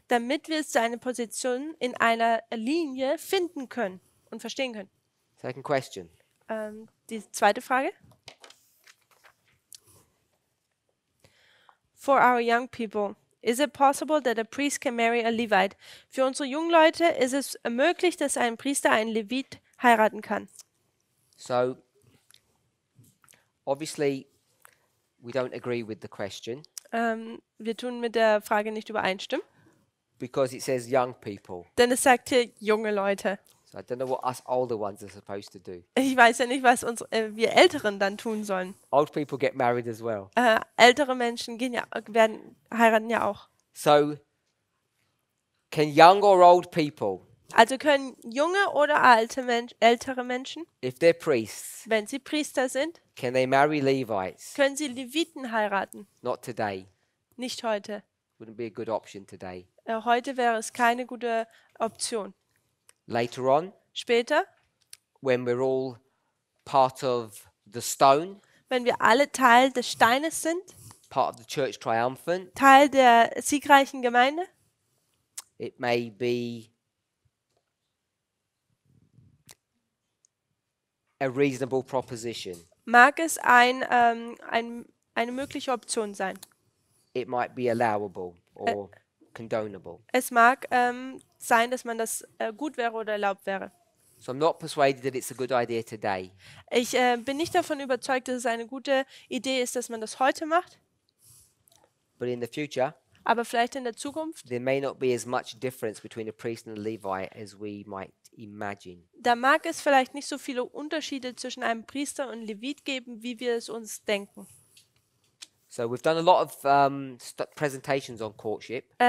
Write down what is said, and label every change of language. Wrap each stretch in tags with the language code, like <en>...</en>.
<de>damit wir seine Position in einer Linie finden können und verstehen können.</de> <en>Second question.</en> <de>Die zweite Frage.</de> <en>For our young people, is it possible that a priest can marry a Levite?</en> <de>Für unsere jungen Leute ist es möglich, dass ein Priester einen Levit heiraten kann.</de> <en>So obviously we don't agree with the question</en> <de>Wir tun mit der Frage nicht übereinstimmen,</de> <en>because it says young people.</en> <de>denn es sagt hier junge Leute.</de> <en>So I don't know what us older ones are supposed to do.</en> <de>Ich weiß ja nicht, was wir Älteren dann tun sollen.</de> <en>Old people get married as well.</en> <de>Ältere Menschen heiraten ja auch.</de> <en>So can young or old people,</en> <de>Also können junge oder ältere Menschen,</de> <en>if they're priests,</en> <de>wenn sie Priester sind,</de> <en>can they marry Levites?</en> <de>können sie Leviten heiraten.</de> <en>Not today.</en> <de>Nicht heute.</de> <en>Wouldn't be a good option today.</en> <de>Heute wäre es keine gute Option.</de> <en>Later on,</en> <de>Später,</de> <en>when we're all part of the stone,</en> <de>wenn wir alle Teil des Steines sind,</de> <en>part of the church triumphant,</en> <de>Teil der siegreichen Gemeinde,</de> <en>it may be a reasonable proposition.</en> <de>mag es eine mögliche Option sein.</de> <en>It might be allowable or condonable.</en> <de>Es mag sein, dass man das gut wäre oder erlaubt wäre.</de> <en>So I'm not persuaded that it's a good idea today.</en> <de>Ich bin nicht davon überzeugt, dass es eine gute Idee ist, dass man das heute macht,</de> <en>But in the future,</en> <de>aber vielleicht in der Zukunft.</de> <en>there may not be as much difference between a priest and a Levite as we might imagine.</en> <de>Da mag es vielleicht nicht so viele Unterschiede zwischen einem Priester und Levit geben, wie wir es uns denken.</de> <en>So we've done a lot of presentations on courtship.</en>